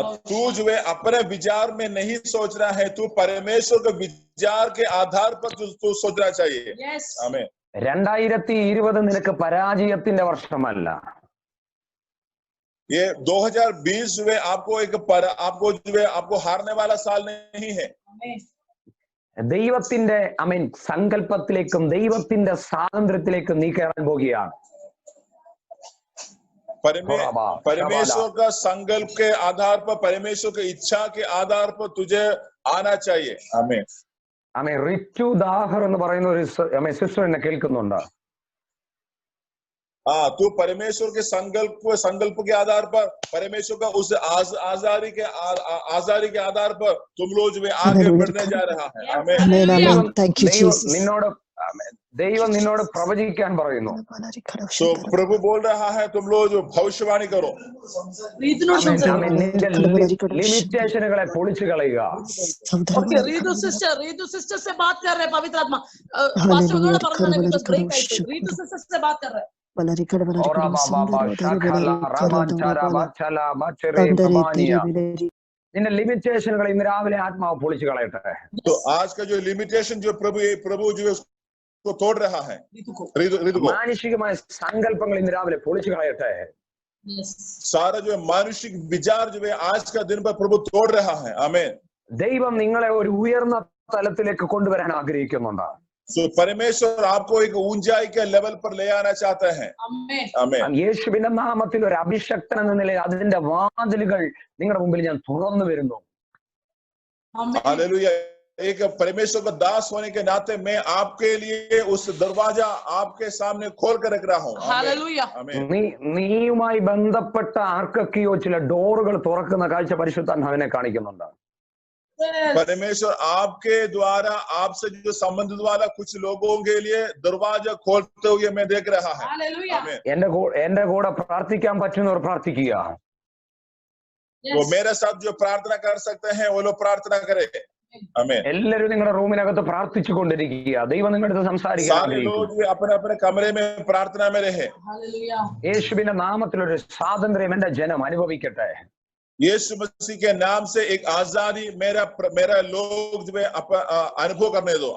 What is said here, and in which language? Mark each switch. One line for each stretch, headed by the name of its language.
Hindi: तू जो है अपने विचार में नहीं सोचना है, तू परमेश्वर के विचार के आधार पर तू सोचना चाहिए. आमीन.
Malayalam: 2020 നിനക്ക് പരാജയത്തിന്റെ വർഷമല്ല.
Hindi: ये 2020 जो है आपको आपको हारने वाला साल नहीं है.
Malayalam: ദൈവത്തിന്റെ സങ്കല്പത്തിലേക്കും ദൈവത്തിന്റെ സ്വാതന്ത്ര്യത്തിലേക്കും നീ കയറാൻ പോകുകയാണ്.
Hindi: परमेश्वर का संकल्प के आधार पर, परमेश्वर की इच्छा के आधार पर तुझे आना चाहिए. आमीन.
Malayalam: റിറ്റു ദാഹർ എന്ന് പറയുന്ന ഒരു സിസ്റ്റർ എന്നെ കേൾക്കുന്നുണ്ട്.
Hindi: तो परमेश्वर के संकल्प के आधार पर, परमेश्वर का उस आजादी के आधार पर तुम लोग जो आगे बढ़ने जा रहा है. आमीन.
Malayalam: ദൈവം നിന്നോട് പ്രവചിക്കാൻ പറയുന്നു.
Hindi: तो प्रभु बोल रहा है तुम लोग जो भविष्यवाणी करो.
Malayalam: നിന്റെ ലിമിറ്റേഷനുകളെ പൊളിച്ചു കളയുക.
Hindi: रीतु सिस्टर से बात कर रहे पवित्र आत्मा पास्टर उन्होंने परमाने बिकॉज़ ब्रेक आई थी. रीतु सिस्टर से बात कर रहे. Ora baba shakala ramachara bachare babaniya.
Malayalam: നിന്റെ ലിമിറ്റേഷനുകൾ ഇന്ന് രാവിലെ ആത്മാവ് പൊളിച്ചു കളയട്ടെ.
Hindi: तो आज का जो लिमिटेशन जो प्रभु जो है उसको तोड़ रहा है. ऋतु को
Malayalam: മാനുഷികമായ സങ്കല്പങ്ങൾ ഇന്ന് രാവിലെ പൊളിച്ചു കളയട്ടെ.
Hindi: सारा जो मानसिक विचार जो है आज का दिन पर प्रभु तोड़ रहा है. आमीन.
Malayalam: ദൈവം നിങ്ങളെ ഒരു ഉയർന്ന തലത്തിലേക്ക് കൊണ്ടുവരാൻ ആഗ്രഹിക്കുന്നുണ്ട്.
Hindi: So परमेश्वर आपको एक ऊंचाई के लेवल पर ले आना चाहता है. आमीन.
Malayalam: യേശുവിന്റെ നാമത്തിൽ ഒരു അഭിഷക്തൻ എന്ന നിലയിൽ അതിന്റെ വാതിലുകൾ നിങ്ങളുടെ മുമ്പിൽ ഞാൻ തുറന്നു വരുന്നു.
Hindi: हालेलुया. एक परमेश्वर का दास होने के नाते मैं आपके लिए उस दरवाजा आपके सामने खोल कर रख रहा हूँ. हालेलुया.
Malayalam: നീയുമായി ബന്ധപ്പെട്ട ആർക്കൊക്കെയോ ചില ഡോറുകൾ തുറക്കുന്ന കാഴ്ച പരിശുദ്ധാത്മാവിനെ കാണിക്കുന്നുണ്ട്.
Hindi: परमेश्वर आपके द्वारा आपसे जो संबंधित वाला कुछ लोगों के लिए दरवाजा खोलते हुए मैं देख रहा है.
Malayalam: എന്റെ കൂടെ പ്രാർത്ഥിക്കാൻ പറ്റുന്നവർ പ്രാർത്ഥിക്കുക.
Hindi: वो मेरे साथ जो प्रार्थना कर सकते हैं वो लोग प्रार्थना करें. आमीन.
Malayalam: എല്ലാവരും നിങ്ങളുടെ റൂമിനകത്ത് പ്രാർത്ഥിച്ചു കൊണ്ടിരിക്കുക. ദൈവം നിങ്ങളുടെ അടുത്ത് സംസാരിക്കാൻ
Hindi: लोग अपने अपने कमरे में प्रार्थना में रहे.
Malayalam: യേശുവിന്റെ നാമത്തിൽ ഒരു സ്വാതന്ത്ര്യം എന്റെ ജനം അനുഭവിക്കട്ടെ.
Hindi: यीशु मसीह के नाम से एक आजादी मेरा लोग जो है अनुभव करने दो.